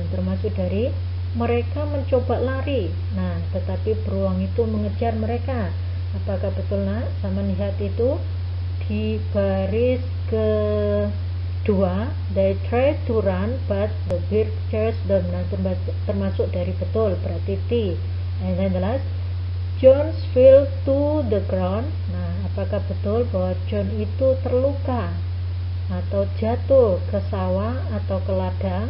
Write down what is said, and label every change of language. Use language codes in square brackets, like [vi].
[id] Termasuk dari mereka mencoba lari, nah tetapi beruang itu mengejar mereka. Apakah betul? Nah, sama lihat itu di baris kedua, [en] they tried to run but the bear chased them. [id] Nah, termasuk dari betul, berarti T. [en] And then the last, John fell to the ground. [id] Nah, apakah betul bahwa John itu terluka atau jatuh ke sawah atau ke ladang?